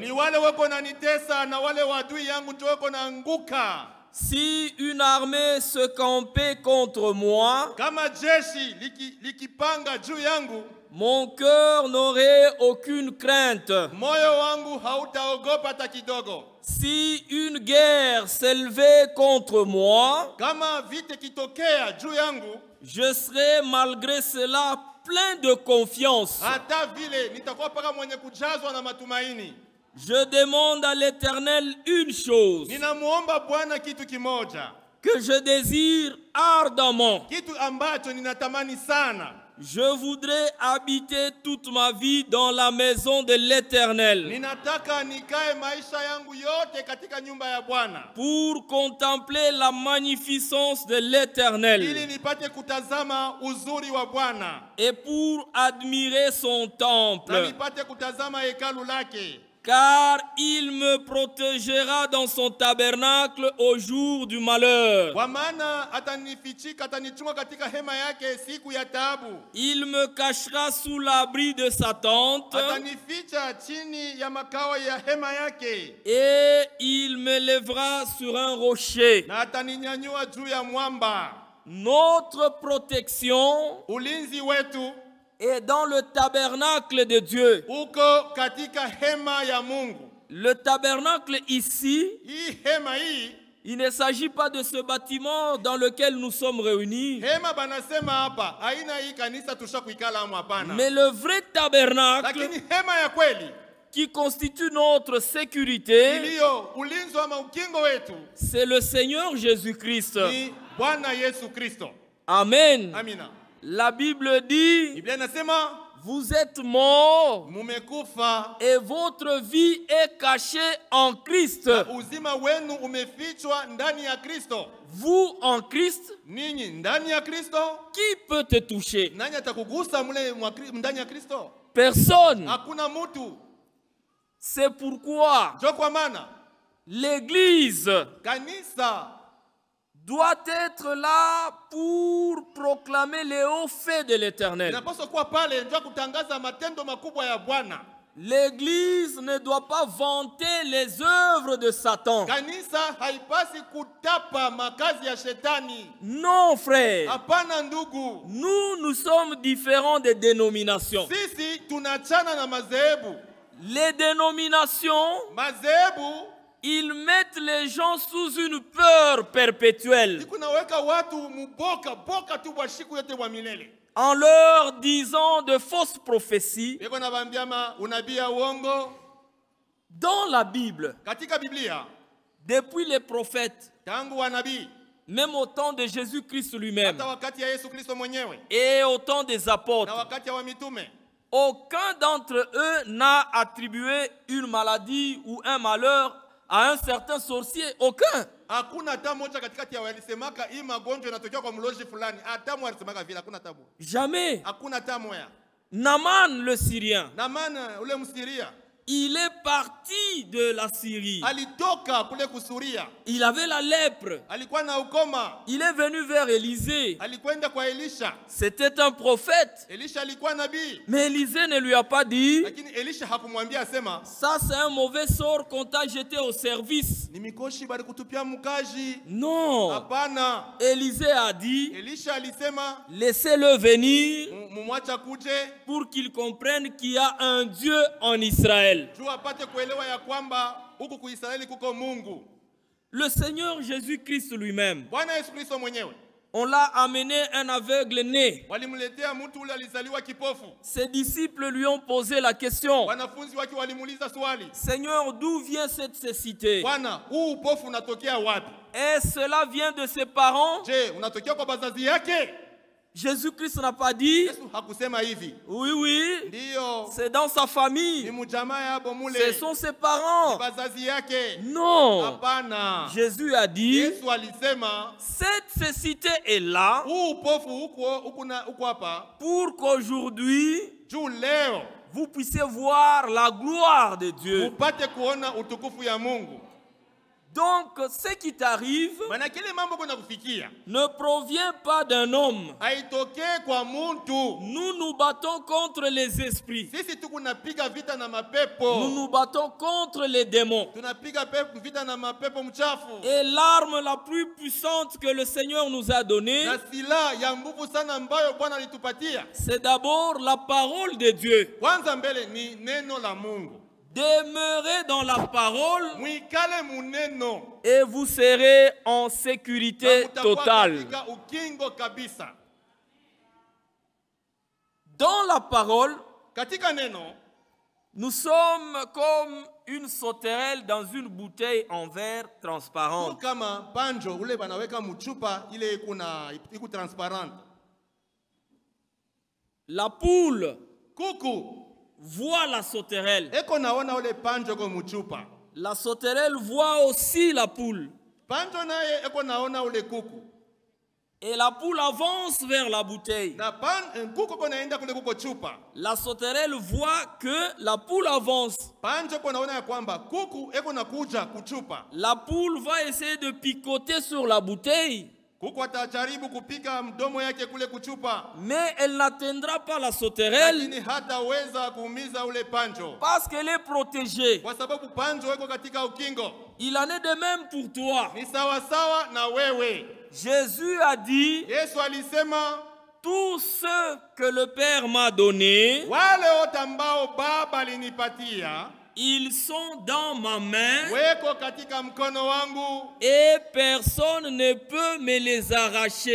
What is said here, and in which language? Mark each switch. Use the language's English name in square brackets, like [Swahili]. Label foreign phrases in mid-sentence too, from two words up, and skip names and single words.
[Swahili] ni wale weko nanitesa na wale wadui yangu ndio weko naanguka. [French] Si une armée se campait contre moi, [Swahili] Kama jeshi likipanga juu yangu, [French] mon cœur n'aurait aucune crainte. [Swahili] moyo wangu hautaogopa hata kidogo. [French] Si une guerre s'élevait contre moi, [Swahili] Kama vita kitokea juu yangu, [French] je serais malgré cela plein de confiance. [Swahili] hata vile nitakuwa paka mwenye kujazwa na matumaini. [French] Je demande à l'Éternel une chose [Swahili] Ninamuomba Bwana kitu kimoja, [French] que je désire ardemment. [Swahili] kitu ambacho ninatamani sana. [French] Je voudrais habiter toute ma vie dans la maison de l'Éternel [Swahili] Ninataka nikae maisha yangu yote katika nyumba ya Bwana, [French] pour contempler la magnificence de [Swahili] ili [French] l'Éternel [Swahili] nipate kutazama uzuri wa Bwana [French] et pour admirer son [Swahili] na [French] temple. [Swahili] nipate kutazama hekalu lake. [French] Car il me protégera dans son tabernacle au jour du malheur. [Swahili] Kwa maana atanifichika, atanichunga katika hema yake siku ya taabu. [French] Il me cachera sous l'abri de sa tente [Swahili] Atanificha chini ya makao ya hema yake, [French] et il me lèvera sur un rocher. [Swahili] na ataninyanyua juu ya mwamba. [French] Notre protection [Swahili] Ulinzi wetu [French] est dans le tabernacle de Dieu. [Swahili] uko katika hema ya Mungu. [French] Le tabernacle ici, [Swahili] Hii hema hii, [French] il ne s'agit pas de ce bâtiment dans lequel nous sommes réunis, [Swahili] hema banasema hapa, haina hii kanisa tushakuikala hapo, hapana. [French] mais le vrai tabernacle [Swahili] Lakini hema ya kweli [French] qui constitue notre sécurité, [Swahili] iliyo ulinzi ama ukingo wetu [French] c'est le Seigneur Jésus-Christ. [Swahili] ni Bwana Yesu Kristo. [French] Amen. [Swahili] Amina. [French] La Bible dit, [Swahili] Biblia inasema [French] vous êtes morts [Swahili] mumekufa, [French] et votre vie est cachée en Christ. [Swahili] uzima wenu umefichwa ndani ya Kristo. [French] Vous en Christ, [Swahili] Ninyi ndani ya Kristo, [French] qui peut te toucher? [Swahili] nani atakugusa mule ndani ya Kristo? [French] Personne. [Swahili] Hakuna mtu. [French] C'est pourquoi [Swahili] Jo kwa maana [French] l'Église [Swahili] kanisa [French] doit être là pour proclamer les hauts faits de l'Éternel. [Swahili] inapaswa kuwa pale ndio kutangaza matendo makubwa ya Bwana. [French] L'Église ne doit pas vanter les œuvres de Satan. [Swahili] Kanisa haipasi kutapa makazi ya shetani. [French] Non, frère. [Swahili] Hapana ndugu. [French] Nous sommes différents des dénominations. [Swahili] Sisi tunachana na madhehebu. [French] Les dénominations, [Swahili] Madhehebu [French] ils mettent les gens sous une peur perpétuelle [Swahili] kunaweka watu boka tu bwa siku yote wa milele. [French] en leur disant de fausses prophéties. [Swahili] Beko na bambia unabii ya uongo. [French] Dans la Bible, [Swahili] Katika Biblia, [French] depuis les prophètes, [Swahili] tangu wanabii [French] même au temps de Jésus-Christ lui-même [Swahili] hata wakati ya Yesu Kristo mwenyewe [French] et au temps des [Swahili] na [French] apôtres, [Swahili] wakati ya wamitume, [French] aucun d'entre eux n'a attribué une maladie ou un malheur à un certain sorcier. Aucun. [Swahili] hakuna hata moja katikati ya walisemaka hii magonjwa inatokea kwa mlozi fulani. Hata mmoja alisemaka vile, hakuna tabu. [French] Jamais. [Swahili] Hakuna hata moja. [French] Naaman le Syrien, [Swahili] Naamani ule Msiria [French] il est parti de la Syrie. [Swahili] alitoka kule kusuria, [French] Il avait la lèpre. [Swahili] alikuwa na ukoma, [French] Il est venu vers Élisée. [Swahili] alikwenda kwa Elisha. [French] C'était un prophète. [Swahili] Elisha alikuwa nabii, [French] Mais Élisée ne lui a pas dit, [Swahili] lakini Elisha hakumwambia asema [French] ça c'est un mauvais sort qu'on t'a jeté au service. [Swahili] ni mikoshi bali kutupia mkaji. [French] Non. [Swahili] Hapana, [French] Élisée a dit, [Swahili] Elisha alisema [French] laissez-le venir [Swahili] mumwacha kuje [French] pour qu'il comprenne qu'il y a un Dieu en Israël. [Swahili] juu apate kuelewa ya kwamba huku kuisraeli kuko Mungu. [French] Le Seigneur Jésus-Christ lui-même, [Swahili] Bwana Yesu Kristo mwenyewe [French] on l'a amené un aveugle né. [Swahili] walimletea mtu ule alizaliwa kipofu. [French] Ses disciples lui ont posé la question, [Swahili] Wanafunzi wake walimuuliza swali, [French] Seigneur, d'où vient cette cécité? [Swahili] Bwana, huu upofu unatokea wapi? [French] Et cela vient de ses parents? [Swahili] Je, unatokea kwa bazazi yake? [French] Jésus-Christ n'a pas dit, [Swahili] Yesu hakusema hivi. [French] oui, oui, [Swahili] Ndiyo, [French] c'est dans sa [Swahili] ni [French] famille, [Swahili] mjamaa yabo [French] ce [Swahili] mule, [French] sont ses [Swahili] ni [French] parents. [Swahili] bazazi yake. [French] Non, [Swahili] Hapana. [French] Jésus a dit, [Swahili] Yesu alisema [French] cette cécité est là [Swahili] huu upofu huko hapa [French] pour qu'aujourd'hui, [Swahili] juu leo [French] vous puissiez voir la gloire de Dieu. [Swahili] upate kuona utukufu ya Mungu. [French] Donc, ce qui t'arrive [Swahili] Maana kile mambo kuna kufikia [French] ne provient pas d'un homme. [Swahili] haitokee kwa mtu. [French] Nous nous battons contre les esprits. [Swahili] Sisi tu kunapiga vita na [French] Nous [Swahili] mapepo, [French] nous battons contre les démons. [Swahili] tunapiga vita na mapepo mchafu. [French] Et l'arme la plus puissante que le Seigneur nous a donnée, [Swahili] Na silaha ya nguvu sana ambayo Bwana alitupatia, [French] c'est d'abord la parole de Dieu. [Swahili] kwanza mbele ni neno la Mungu. [French] Demeurez dans la parole [Swahili] Mwikale muneno, [French] et vous serez en sécurité [Swahili] na mutakuwa [French] totale. [Swahili] katika ukingo kabisa. [French] Dans la parole, [Swahili] Katika neno [French] nous sommes comme une sauterelle dans une bouteille en verre transparente. [Swahili] kama panjo ule banaweka mchupa ile iku transparent. [French] La poule [Swahili] Kuku [French] voit la sauterelle. [Swahili] eko naona ule panjo kwa mchupa. [French] La sauterelle voit aussi la poule. [Swahili] Panjo naye eko naona ule kuku. [French] Et la poule avance vers la bouteille. [Swahili] Na kuku kwa naenda kule kuko chupa. [French] La sauterelle voit que la poule avance. [Swahili] Panjo kwa naona ya kwamba kuku eko nakuja kuchupa. [French] La poule va essayer de picoter sur la bouteille, [Swahili] Kuku atajaribu kupiga mdomo yake kule kuchupa, [French] mais elle n'atteindra pas la sauterelle [Swahili] lakini hataweza kuumiza ule panjo [French] parce qu'elle est protégée. [Swahili] kwa sababu panjo eko katika ukingo. [French] Il en est de même pour toi. [Swahili] Ni sawa sawa na wewe. [French] Jésus a dit, [Swahili] Yesu alisema [French] tous ceux que le Père m'a donnés, [Swahili] wale wote ambao Baba alinipatia [French] ils sont dans ma main [Swahili] weko katika mkono wangu, [French] et personne ne peut me les arracher.